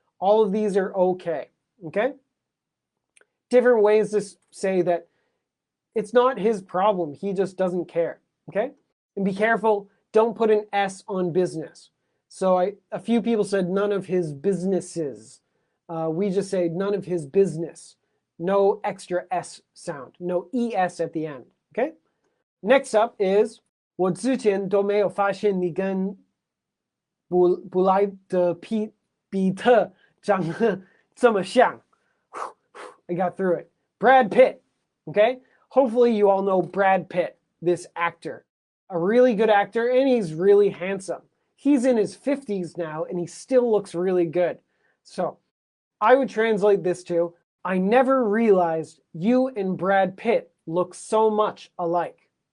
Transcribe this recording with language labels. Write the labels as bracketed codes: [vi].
[en] All of these are okay, okay? Different ways to say that it's not his problem. He just doesn't care, okay? And be careful, don't put an S on business. So a few people said none of his businesses. We just say none of his business. No extra S sound. No ES at the end, okay? Next up is, [zh] 我之前都没有发现你跟布莱德比特长得这么像. [en] I got through it. Brad Pitt, okay? Hopefully you all know Brad Pitt, this actor. A really good actor, and he's really handsome. He's in his 50s now, and he still looks really good. So I would translate this to, I never realized you and Brad Pitt look so much alike.